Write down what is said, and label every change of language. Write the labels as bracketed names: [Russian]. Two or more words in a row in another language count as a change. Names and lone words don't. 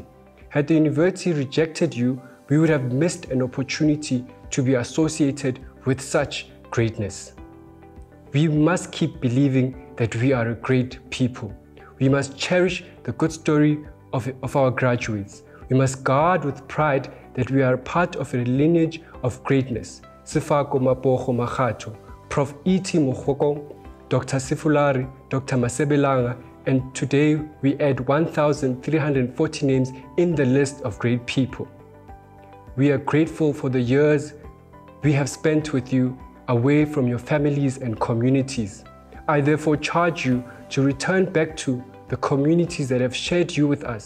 [English] Had the university rejected you, we would have missed an opportunity to be associated with such greatness. We must keep believing that we are a great people. We must cherish the good story of our graduates. We must guard with pride that we are part of a lineage of greatness. Sefako Mapogo Magato, Prof. E.T. Mogokong, Dr. Sifulari, Dr. Masebelanga, and today we add 1,340 names in the list of great people. We are grateful for the years we have spent with you away from your families and communities. I therefore charge you to return back to the communities that have shared you with us.